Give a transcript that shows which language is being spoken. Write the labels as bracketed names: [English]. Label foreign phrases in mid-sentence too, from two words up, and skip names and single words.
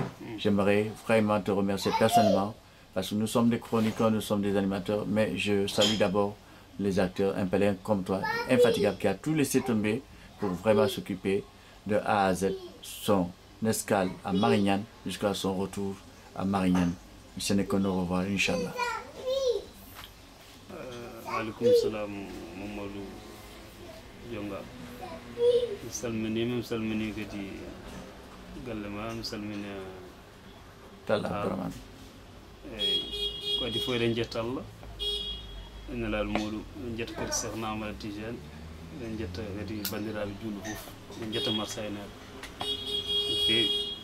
[French] J'aimerais vraiment te remercier personnellement, parce que nous sommes des chroniqueurs, nous sommes des animateurs, mais je salue d'abord les acteurs impériaux comme toi, infatigable, qui a tout laissé tomber pour vraiment s'occuper de A à Z, son escale à Marignane jusqu'à son retour à Marignane. Ce n'est qu'un au revoir, Inch'Allah. [Arabic] Alaikum salam, Mamadou Dionga. [Fula] Salmini kadi gallema salmini Talla Abdourahmane. Ko adi fo eden jetta Allah. En laal modou en jetta kadi Cheikh Ahmad Tidiane, en jetta kadi bandiraɓe julɓe fof, en jetta Marsayna.